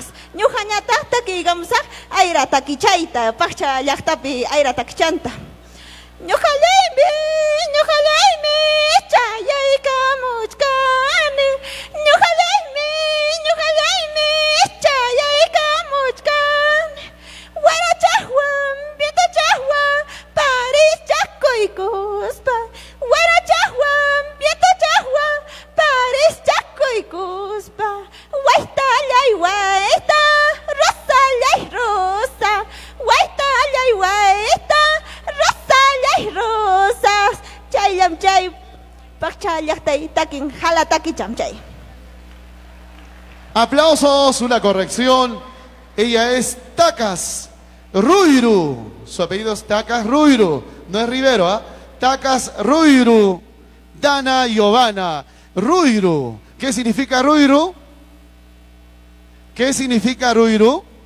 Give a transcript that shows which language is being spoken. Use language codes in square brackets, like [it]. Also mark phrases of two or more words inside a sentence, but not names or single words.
[qu] Ñuqañataq takiykamusaq ayra takichayta, Paccha llaqtapi ayra takichanta. Ñuqallaymi chayaykamuchkani. Ñuqallaymi chayaykamuchkani. Warachaqwan, vientachaqwan, Paris chakuykuspa. Warachaqwan, vientachaqwan, Paris chakuykuspa. Waytallay wayta, rosallay rosa. Waytallay wayta, rosallay rosas. Chayllam chay, Paccha llaqtay takin hala takicham chay. [es] Aplausos, una corrección. Ella es Tacas Ruiru. Su apellido es Tacas Ruiru. No es Rivero, ¿ah? Tacas Ruiru Dana Giovanna Ruiru. ¿Qué significa Ruiru? ¿Qué significa Ruiru?